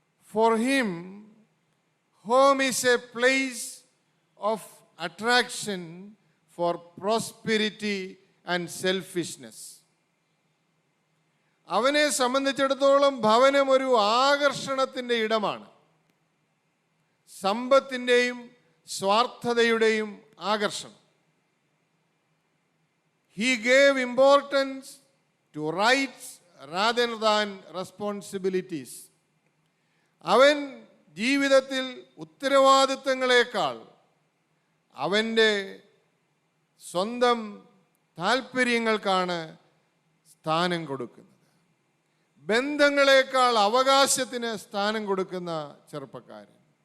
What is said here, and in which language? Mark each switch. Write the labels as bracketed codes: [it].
[en] For him home is a place of attraction for prosperity and selfishness. [ml] അവനെ സംബന്ധിച്ചിടത്തോളം ഭവനം ഒരു ആകർഷണത്തിൻ്റെ ഇടമാണ്. സമ്പത്തിൻ്റെയും സ്വാർത്ഥതയുടെയും ആകർഷണം. [en] He gave importance to rights rather than responsibilities. [ml] അവൻ ജീവിതത്തിൽ ഉത്തരവാദിത്തങ്ങളെക്കാൾ അവൻ്റെ സ്വന്തം താല്പര്യങ്ങൾക്കാണ് സ്ഥാനം കൊടുക്കുന്നത്. ബന്ധങ്ങളെക്കാൾ അവകാശത്തിന് സ്ഥാനം കൊടുക്കുന്ന ചെറുപ്പക്കാരൻ.